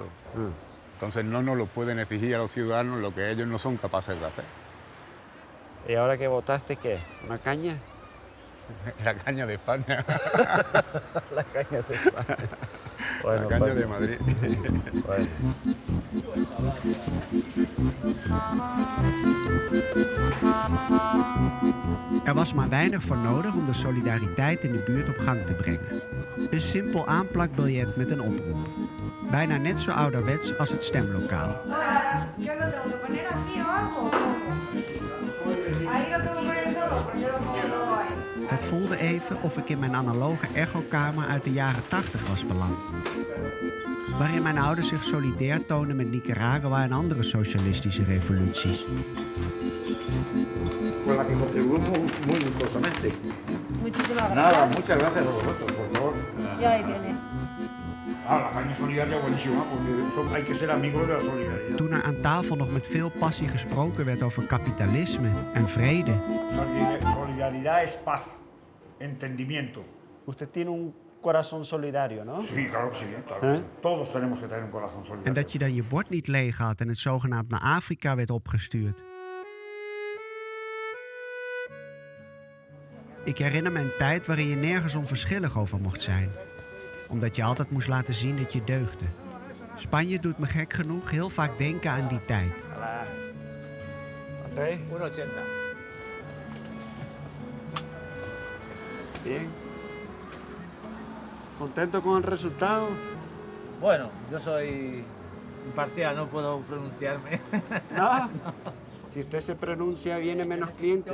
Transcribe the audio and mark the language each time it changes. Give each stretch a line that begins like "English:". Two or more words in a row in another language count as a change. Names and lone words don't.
Spanish: Entonces no nos lo pueden exigir a los ciudadanos lo que ellos no son capaces de hacer. ¿Y ahora que votaste qué? ¿Una caña? La caña de España. La caña de España. Bueno, la caña de Madrid. Bueno.
Dutch: Er was maar weinig voor nodig om de solidariteit in de buurt op gang te brengen. Een simpel aanplakbiljet met een oproep. Bijna net zo ouderwets als het stemlokaal. Het voelde even of ik in mijn analoge echokamer uit de jaren 80 was beland. Waarin mijn ouders zich solidair toonden met Nicaragua en andere socialistische revoluties.
Spanish: Con la que contribuimos muy gustosamente. Muchísimas gracias. Nada, muchas gracias a vosotros, por favor. Ya ahí tiene. La caña solidaria buenísima, porque hay que ser amigos de la solidaridad.
Dutch: Toen er aan tafel nog met veel passie gesproken werd over kapitalisme en vrede.
Spanish: Solidaridad es paz, entendimiento. Usted tiene un corazón solidario, ¿no? Sí, claro que sí, claro que sí. Todos tenemos que tener un corazón solidario.
Dutch: En dat je dan je bord niet leeg had en het zogenaamd naar Afrika werd opgestuurd. Ik herinner me een tijd waarin je nergens onverschillig over mocht zijn. Omdat je altijd moest laten zien dat je deugde. Spanje doet me gek genoeg heel vaak denken aan die tijd.
Spanish: André? 1,80. Bien. ¿Contento con el resultado? Bueno, yo soy imparcial, no puedo pronunciarme. ¿No? Si usted se pronuncia, viene menos clientes.